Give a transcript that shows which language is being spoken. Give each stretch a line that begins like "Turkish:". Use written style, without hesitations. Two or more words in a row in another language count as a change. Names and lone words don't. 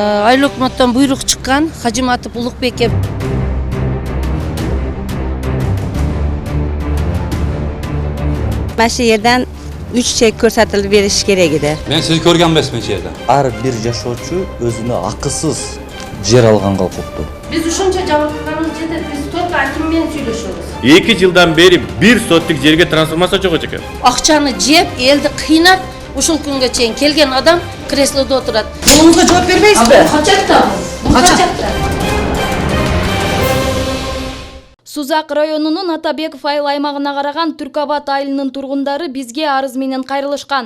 Kyrgyz: Айыл өкмөттөн буйрук чыккан Хажиматов Улукбекке.
Uzbek: Maşı yerden 3 çek ko'rsatilib berish kerak edi. Men sizni ko'rgan emasman shu yerda. Har bir yashovchi o'zini haqisiz yer alganga huquqli.
Kyrgyz: Biz ушунча жабыркаганыбыз жетет. Biz только аким менен сүйлөшөбүз. 2 жылдан бери 1 соттук жерге трансформация жок экен. Акчаны жеп, элди кыйнап, ушул күнгө чейин келген адам креслодо отурат. Жолуңузга жооп бербейсизби? Качакта бул. Качакта. Сузак районунун Атабеков айыл аймагына караган Түркабат айылынын тургундары бизге арыз менен кайрылышкан.